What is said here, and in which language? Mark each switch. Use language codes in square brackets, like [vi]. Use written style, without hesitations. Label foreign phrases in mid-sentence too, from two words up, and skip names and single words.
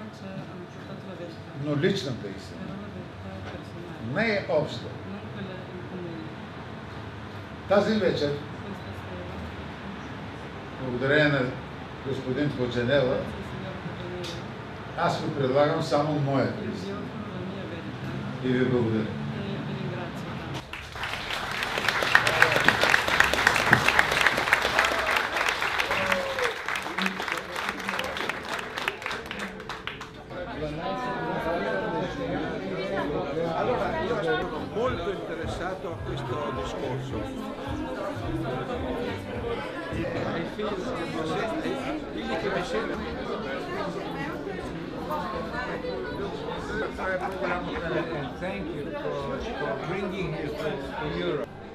[bg] Но личната истина. Не е обща. Тази вечер, благодарение на господин Поджанела, аз ви предлагам само моята истина. И ви благодаря. [it] Allora, io sono molto interessato a questo discorso. Figli che mi sembra. [en] And thank you for bringing his books to Europe.